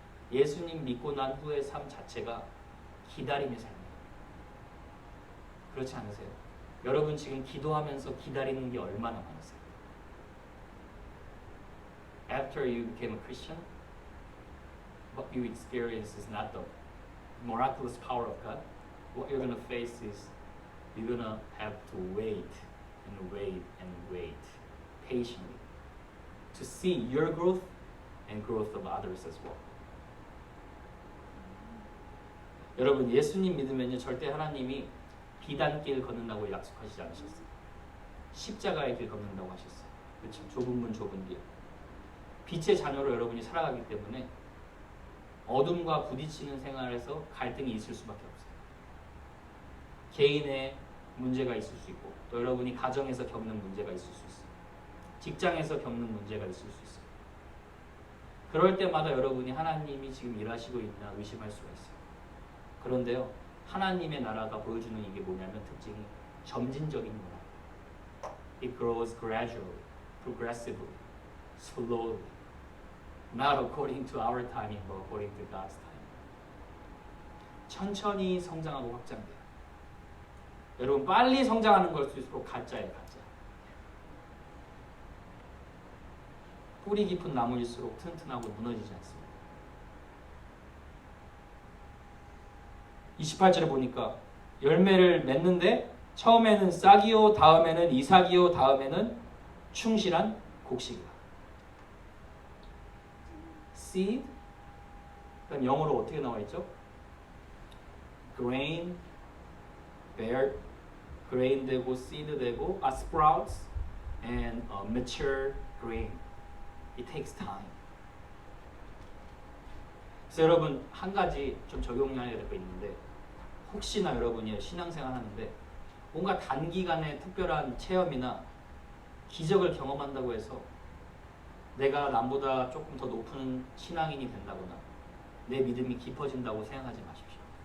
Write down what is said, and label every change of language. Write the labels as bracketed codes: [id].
[ko] 예수님 믿고 난 후의 삶 자체가 기다림의 삶이에요. 그렇지 않으세요? 여러분 지금 기도하면서 기다리는 게 얼마나 많으세요? [en] After you became a Christian, what you experience is not the miraculous power of God. What you're going to face is you're going to have to wait and wait and wait patiently to see your growth and growth of others as well. [ko] 여러분 예수님 믿으면요 절대 하나님이 비단길 걷는다고 약속하시지 않으셨어요. 십자가의 길 걷는다고 하셨어요. 그렇죠. 좁은 문 좁은 길. 빛의 자녀로 여러분이 살아가기 때문에 어둠과 부딪히는 생활에서 갈등이 있을 수밖에 없어요. 개인의 문제가 있을 수 있고 또 여러분이 가정에서 겪는 문제가 있을 수 있어요. 직장에서 겪는 문제가 있을 수 있어요. 그럴 때마다 여러분이 하나님이 지금 일하시고 있나 의심할 수가 있어요. 그런데요. 하나님의 나라가 보여주는 이게 뭐냐면 특징이 점진적인 문화. [en] It grows gradually, progressively, slowly. Not according to our timing, but according to God's timing. [ko] 천천히 성장하고 확장돼요. 여러분 빨리 성장하는 걸수록 가짜예요, 가짜. 뿌리 깊은 나무일수록 튼튼하고 무너지지 않습니다. 28절에 보니까 열매를 맺는데 처음에는 싹이요, 다음에는 이삭이요, 다음에는 충실한 곡식이다. seed, 그럼 영어로 어떻게 나와 있죠? [en] grain, bear, grain [ko] 되고 [en] seed 되고 sprouts and mature grain. It takes time. [ko] 그래서 여러분 한 가지 좀 적용해야 될 거 있는데 혹시나 여러분이 신앙생활 하는데 뭔가 단기간에 특별한 체험이나 기적을 경험한다고 해서 내가 남보다 조금 더 높은 신앙인이 된다거나 내 믿음이 깊어진다고 생각하지 마십시오.